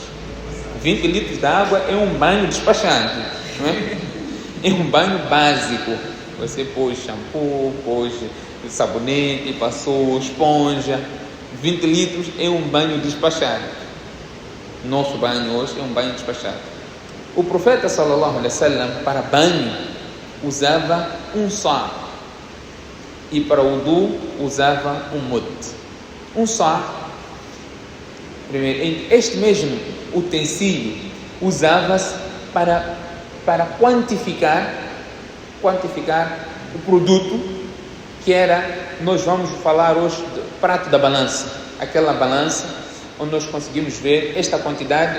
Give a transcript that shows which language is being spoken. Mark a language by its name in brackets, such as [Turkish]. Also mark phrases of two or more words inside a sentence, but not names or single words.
[Portuguese] 20 litros de água é um banho despachante, não é? É um banho básico. Você pôs shampoo, pôs sabonete, passou esponja. 20 litros é um banho despachado. Nosso banho hoje é um banho despachado. O profeta [Arabic] صلى الله عليه وسلم, [Portuguese] para banho, usava um sá, e para o wudu usava um mud. Um sá, primeiro, este mesmo utensílio usava-se para quantificar o produto, que era, nós vamos falar hoje do prato da balança, aquela balança onde nós conseguimos ver esta quantidade.